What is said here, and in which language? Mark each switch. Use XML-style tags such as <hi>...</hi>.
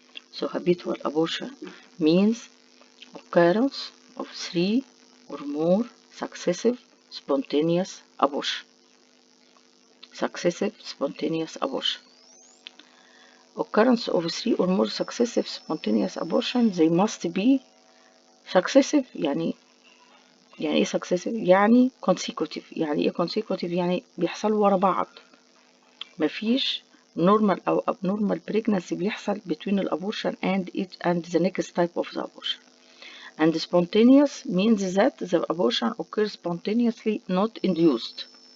<en>So habitual abortion means occurrence of 3 or more successive spontaneous abortion. Successive spontaneous abortion. Occurrence of 3 or more successive spontaneous abortion, they must be successive.</en> <ar>يعني ايه successive؟ يعني consecutive. يعني ايه consecutive؟ يعني بيحصلوا ورا بعض، مفيش</ar> <en>normal أو abnormal pregnancy بيحصل between the abortion and the next type of the abortion. And spontaneous means that the abortion occurs spontaneously, not induced.</en>